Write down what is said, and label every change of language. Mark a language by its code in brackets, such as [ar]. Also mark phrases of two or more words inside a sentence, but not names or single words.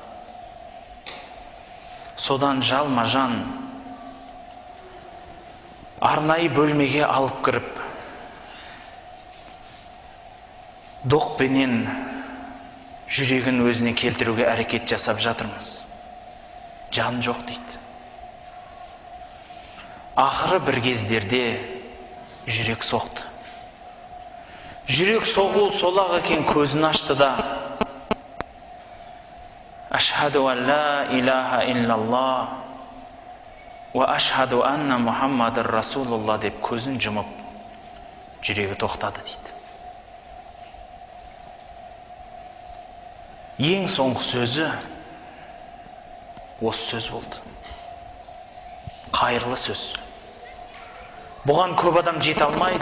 [kk] Содан жалма-жан арнайы бөлмеге алып кіріп, доқпенен жүрегін өзіне келтіруге әрекет жасап жатырмыз. Жан жоқ дейді. Ақыры бір кездерде жүрек соқты. Жүрек соғу сол-ақ екен, көзін ашты да [ar] أشهد أن لا إله إلا الله وأشهد أن محمدا رسول الله [kk] деп көзін жұмып, жүрегі тоқтады дейді. Ең соңғы сөзі осы сөз болды. Қайырлы сөз. Бұған көп адам жете алмайды.